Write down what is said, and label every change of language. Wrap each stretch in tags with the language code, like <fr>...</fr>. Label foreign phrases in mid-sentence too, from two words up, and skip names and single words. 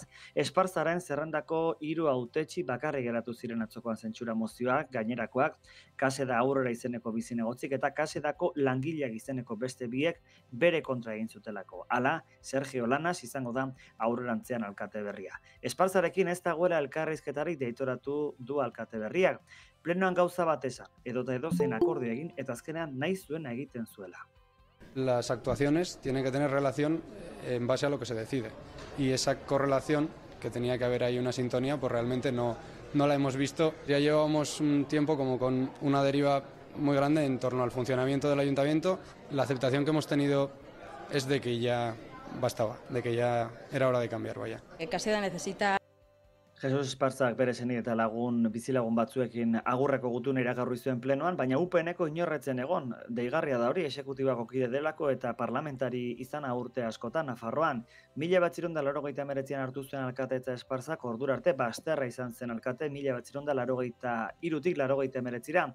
<eu>Esparzaren zerrendako 3 hautetsi bakarrik geratu ziren atzokoan zentsura mozioak, gainerakoak Kaseda Aurrera izeneko bizinegotzik eta Kasedako langileak izeneko beste biek bere kontra egin zutelako. Hala, Sergio Lanas izango da aurrerantzean alkate berria. Esparzarekin ez dagoela elkarrizketarik deitoratu du alkate berriak. Plenoan gauza bat esan, edota edozein akordio egin eta azkenean nahi zuena egiten zuela.</eu> <es>Las actuaciones tienen que tener relación en base a lo que se decide. Y esa correlación, que tenía que haber ahí una sintonía, pues realmente no la hemos visto. Ya llevamos un tiempo como con una deriva muy grande en torno al funcionamiento del ayuntamiento. La aceptación que hemos tenido es de que ya bastaba, de que ya era hora de cambiar, vaya. Kaseda necesita...</es> <eu>Jesus Esparzak bere seni eta bizilagun batzuekin agurreko gutuna iragarri zuen plenoan, baina UPNeko inorretzen egon, deigarria da hori exekutibako kide delako eta parlamentari izana urte askotan Nafarroan. 1989an hartu zuen alkatetza Esparzak ordura arte bazterra izan zen alkate 1983tik 89ra.</eu>